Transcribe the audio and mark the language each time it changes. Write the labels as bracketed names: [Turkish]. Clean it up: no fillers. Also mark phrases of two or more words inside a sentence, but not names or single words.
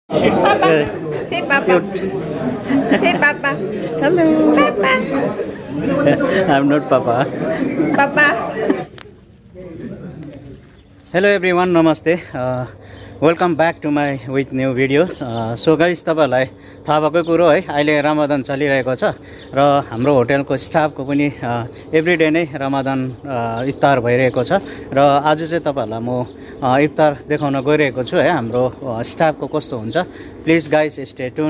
[English] Papa. Say Papa. Say Papa. Hello. Papa. I'm not Papa. Papa. Hello everyone, namaste. Welcome back to my with new video. So guys, [Nepali] तपाईहरुलाई थाहा भएकै कुरो है, अहिले रमजान चलिरहेको छ र हाम्रो होटलको स्टाफको पनि एभ्रीडे नै रमजान इफ्तार भइरहेको छ र आज चाहिँ तपाईहरुलाई म इफ्तार देखाउन गइरहेको छु है। हाम्रो स्टाफको कस्तो हुन्छ, [English] please guys stay tune.